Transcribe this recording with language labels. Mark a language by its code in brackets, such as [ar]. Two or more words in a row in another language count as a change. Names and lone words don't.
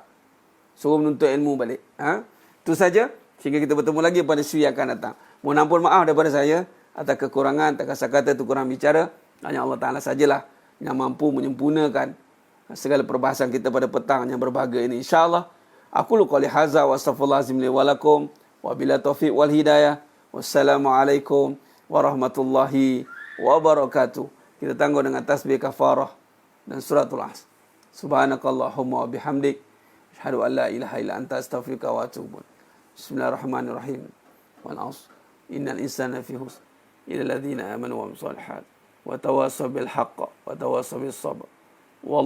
[ms] Suruh menuntut ilmu balik. Itu saja. Sehingga kita bertemu lagi pada suri yang akan datang. Mohon ampun maaf daripada saya atas kekurangan, atas kata-kata tu kurang bicara. Hanya Allah Ta'ala sajalah yang mampu menyempurnakan segala perbahasan kita pada petang yang berbahagia ini. [ar] إن شاء الله. أقول قولي هذا وأستغفر الله العظيم لي ولكم وبالتوفيق والهداية. والسلام عليكم ورحمة الله وبركاته. [ms] Kita tangguh dengan tasbih kafarah dan suratul Asr. [ar] سبحانك اللهم وبحمدك أشهد أن لا إله إلا أنت أستغفرك وأتوب إليك. بسم الله الرحمن الرحيم. والعصر. إن الإنسان لفي خسر إلا الذين آمنوا وعملوا الصالحات وتواصوا بالحق وتواصوا بالصبر.